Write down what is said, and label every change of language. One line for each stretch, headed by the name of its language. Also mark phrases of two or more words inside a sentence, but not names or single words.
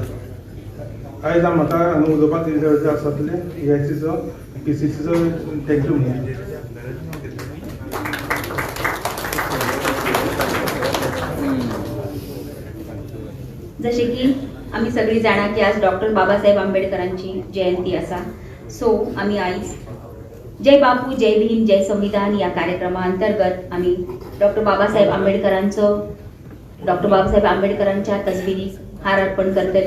Konkani: आयज म्हाका हांगा उलोवपाक दिल्ले आसातले AICचो PCCचो थँक्यू म्हणून।
Marathi: जसे की आम्ही सगळी जाणा की आज डॉक्टर बाबासाहेब आंबेडकरांची जयंती आसा, सो आम्ही आयज जय बापू, जय भीम, जय संविधान या कार्यक्रमा अंतर्गत आम्ही डॉक्टर बाबासाहेब आंबेडकरांच्या तसबिरीक हार अर्पण करतली।